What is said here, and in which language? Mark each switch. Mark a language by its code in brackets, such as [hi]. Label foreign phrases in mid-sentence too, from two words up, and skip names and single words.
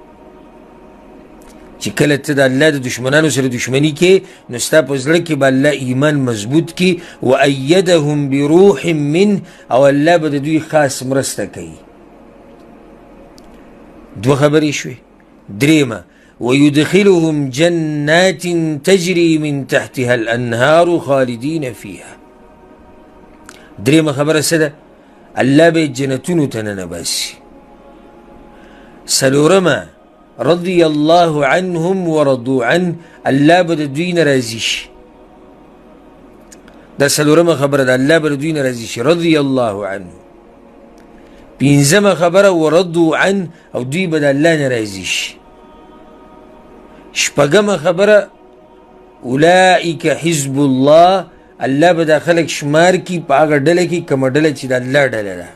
[ps] چې کله ته د الله د دشمنانو سره دشمني کې نو ستا په زړه کې به الله ایمان مضبوط کړي [ar] وایدهم بروح منه [ps] او الله به د دوی خاص مرسته کوي دوه خبرې شوې درېیمه [ar] ويدخلهم جنات تجري من تحتها الانهار خالدين فيها [ps] درېیمه خبره څه ده الله به جنتونو ته ننباسي څلورمه [ar] رضي الله عنهم ورضوا عنه [ps] الله به د دوی نه راضي شي دا څلورمه خبره ده الله به د دوی نه راضي شي [ar] رضي الله عنه. [ps] پنځمه خبره [ar] ورضوا عنه [ps] او دوی به د الله نه راضي شي. شپږمه خبره [ar] اولئک حزب الله [ps] الله به دا خلک شمار کی په هغه ډله کې کومه ډله چې د الله ډله ده.